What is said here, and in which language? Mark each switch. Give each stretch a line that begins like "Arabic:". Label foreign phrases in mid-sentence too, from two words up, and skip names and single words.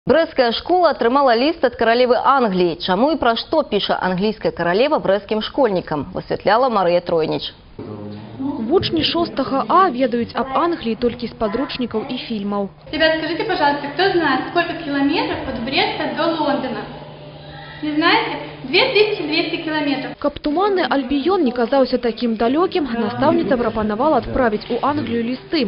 Belarusian: Брэсцкая школа атрымала ліст ад каралевы Англіі. Чаму і пра што піша англійская каралева брэсцкім школьнікам, высвятляла Марыя Тройніч. Вучні 6 А ведаюць
Russian: об Англии только из подручников и фильмов. Ребят, скажите, пожалуйста, кто знает, сколько километров от Бреста до Лондона? Не знаете? 2200 километров. Каб туманный Альбион не казался таким далеким, наставница пропоновала отправить у Англию листы.